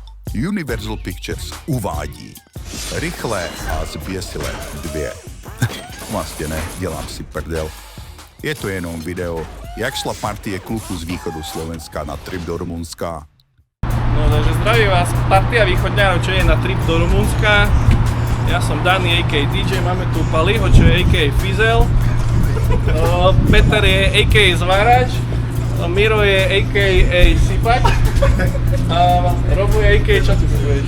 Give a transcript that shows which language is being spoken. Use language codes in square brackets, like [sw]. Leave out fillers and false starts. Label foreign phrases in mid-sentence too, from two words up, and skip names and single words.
[cs] Universal Pictures uvádí Rychlé a zběsilé 2. Vlastně ne, dělám si prdel. Je to jenom video, jak šla partie kluku z východu Slovenska na trip do Rumunska. [sk] No takže zdraví vás partia východňárov, čo je na trip do Rumunska. Ja som Dani, a.k.a. DJ, máme tu Paliho, čo je a.k.a. Fizel. Peter je a.k.a. Zvárač. Miro je a.k.a. Sipač. A Robo je a.k.a. čo ty povieš?